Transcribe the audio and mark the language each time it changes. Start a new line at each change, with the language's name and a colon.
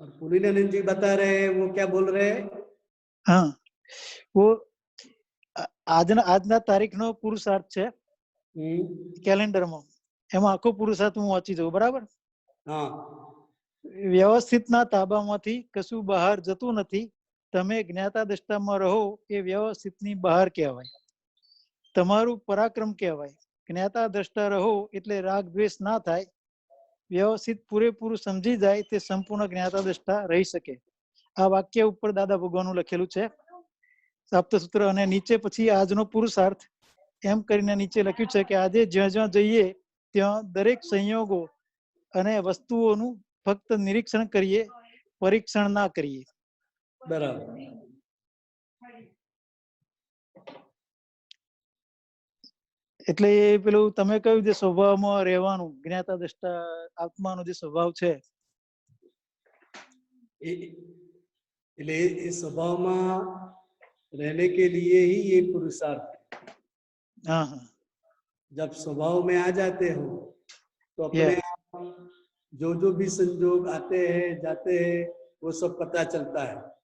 Hindi: और पुलिनानंद जी बता रहे हैं, वो क्या बोल रहे हैं? हाँ, वो
Gujarati: આજના તારીખનો પુરુષાર્થ છે કેલેન્ડરમાં, એમાં આખો પુરુષાર્થ હું વાંચી દઉં, બરાબર? हाँ, વ્યવસ્થિતના તાબામાંથી કશું બહાર જતું નથી. તમે જ્ઞાતા દ્રષ્ટામાં રહો એ વ્યવસ્થિતની બહાર કહેવાય. તમારું પરાક્રમ કહેવાય. જ્ઞાતા દ્રષ્ટા રહો એટલે રાગ દ્વેષ ના થાય. વ્યવસ્થિત પૂરેપૂરું સમજી જાય તે સંપૂર્ણ જ્ઞાતા દ્રષ્ટા રહી શકે. આ વાક્ય ઉપર દાદા ભગવાનનું લખેલું છે સપ્તસૂત્ર. અને નીચે પછી આજનો પુરુષાર્થ એમ કરીને નીચે લખ્યું છે કે આજે જ્યાં જ્યાં જઈએ ત્યાં દરેક સંયોગો અને વસ્તુઓનું ફક્ત નિરીક્ષણ કરીએ, પરીક્ષણ ના કરીએ.
Hindi: बराबर.
Gujarati: એટલે એ પેલું તમે કહ્યું જે સ્વભાવમાં રહેવાનું, જ્ઞાતા દ્રષ્ટા આત્માનો જે સ્વભાવ છે, એટલે એ સ્વભાવમાં
Hindi: रहने के लिए ही ये पुरुषार्थ है. हाँ हाँ, जब स्वभाव में आ जाते हो तो अपने आप जो भी संजोग आते हैं जाते हैं वो सब पता चलता है.